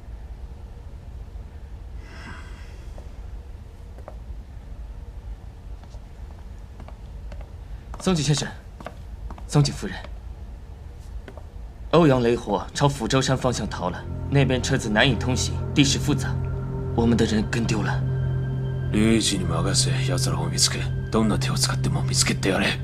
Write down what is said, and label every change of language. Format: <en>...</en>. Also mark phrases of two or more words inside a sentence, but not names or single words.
<zh>桑吉先生，桑吉夫人，欧阳雷火朝抚州山方向逃了，那边车子难以通行，地势复杂，我们的人跟丢了。</zh> <ja>龍一に任せ奴らを見つけ、どんな手を使っても見つけてやれ。</ja>